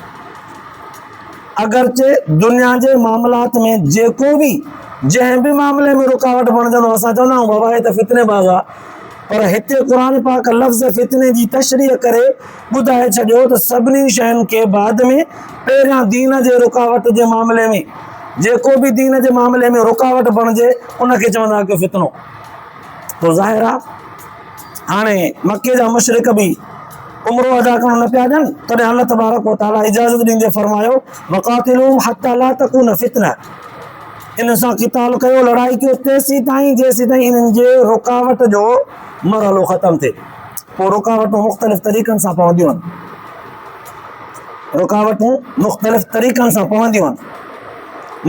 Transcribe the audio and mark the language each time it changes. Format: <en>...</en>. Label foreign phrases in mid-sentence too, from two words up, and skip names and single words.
<sd>अगरचे दुनिया जे मामलात में जेको बि जंहिं बि मामले में रुकावट बणिजंदो असां चवंदा आहियूं बाबा हे त फितने बाज़ आहे, पर हिते क़ुर पाक लफ़्ज़ फितने जी तशरीह करे ॿुधाए छॾियो त सभिनी शयुनि खे बाद में पहिरियां दीन जे रुकावट जे मामले में, जेको बि दीन जे मामले में रुकावट बणिजे उनखे चवंदा कयो फितनो। तो ज़ाहिर आहे हाणे मके जा मुशरिक बि उम्रो अदा करणु न पिया ॾियनि, तॾहिं</sd> <ar>الله تبارك وتعالى</ar> <sd>इजाज़त ॾींदे फरमायो</sd> <ar>وقاتلوهم حتى لا تكون فتنة,</ar> <sd>इन सां क़िताल कयो, लड़ाई कयो तेसीं ताईं जेसीं ताईं इन्हनि जे रुकावट जो मरहलो ख़तमु थिए। पोइ रुकावटूं मुख़्तलिफ़ तरीक़नि सां पवंदियूं आहिनि, रुकावटूं मुख़्तलिफ़ तरीक़नि सां पवंदियूं आहिनि।</sd>